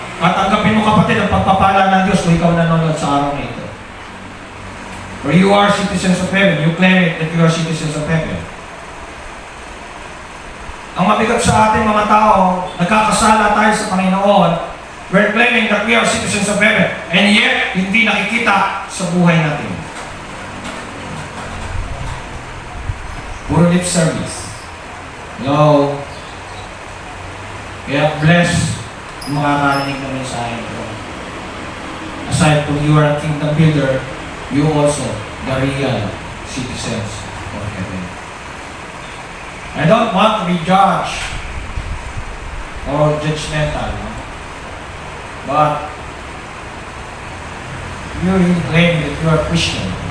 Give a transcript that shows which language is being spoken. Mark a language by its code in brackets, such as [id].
[tl] At tanggapin mo kapatid ang pagpapala ng Diyos kung ikaw nanonood sa araw na ito. [en] For you are citizens of heaven. You claim it that you are citizens of heaven. [tl] Ang mabigat sa ating mga tao, nagkakasala tayo sa Panginoon. [en] We're claiming that we are citizens of heaven, and yet, [tl] hindi nakikita sa buhay natin. Puro [en] lip service. [tl] Hello? Kaya bless yung mga karinig na mensahe ito. [en] Aside from you are a kingdom builder, you also the real citizens of heaven. I don't want to be judged or judgmental, no? But you really claim that you are Christian.